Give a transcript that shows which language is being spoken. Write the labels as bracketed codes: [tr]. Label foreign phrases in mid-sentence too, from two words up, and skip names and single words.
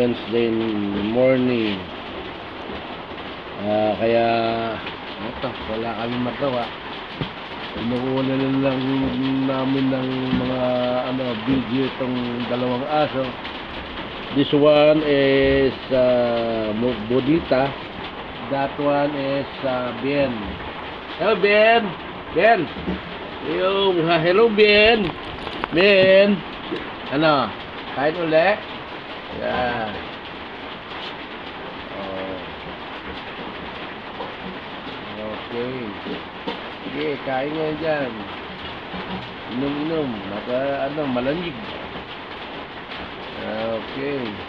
[en] Wednesday morning. [tl] Kaya ito, wala kami magawa. Inuuna na lang namin ng mga video itong dalawang aso. [en] This one is Bonita. That one is Bien. Hello Bien. Bien. Hello Bien. Bien. [tl] Ano? Kain ulit? Yeah. Okay. Sige, kain nga dyan. Inom-inom. Malamig. Okay.